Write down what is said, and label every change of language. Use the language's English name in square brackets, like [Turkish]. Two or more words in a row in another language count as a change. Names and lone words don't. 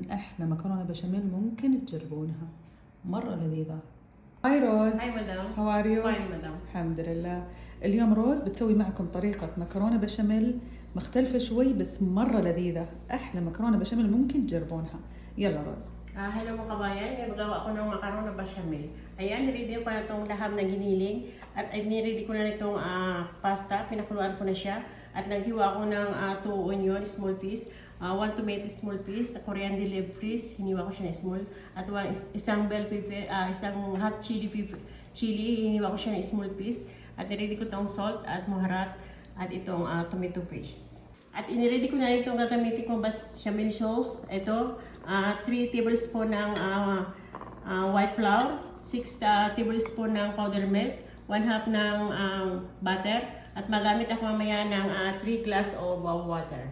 [Arabic] أحلى مكرونة بشاميل ممكن تجربونها، مرة لذيذة. هاي روز. [English] Hi madam. How are you? Fine madam. [Arabic] الحمد لله. اليوم روز بتسوي معكم طريقة مكرونة بشاميل مختلفة شوي بس مرة لذيذة. أحلى مكرونة بشاميل ممكن تجربونها. يلا روز. [Filipino] Hello mga kabayan, magawa ko ng [English] macaroni bechamel. [Filipino] Ayan, ready ko na itong laham na giniling at ready ko na itong pasta, pinakuluan ko na siya at naghiwa ko ng [English] 2 onion small piece, 1 tomato small piece, coriander leaves, [Filipino] hiniwa ko siya na small at isang [English] bell pepper, [Filipino] isang [English] hot chili, [Filipino] hiniwa ko siya na [English] small piece [Filipino] at ready ko itong salt at muharat at itong [English] tomato paste. [Filipino] At iniready ko na itong gagamitin ko [English] bechamel sauce. [Filipino] Ito, 3 tablespoon ng [English] white flour, [Filipino] 6 tablespoon ng [English] powdered milk, [Filipino] 1/2 ng butter, at magamit ako mamaya ng 3 [English] glass of water.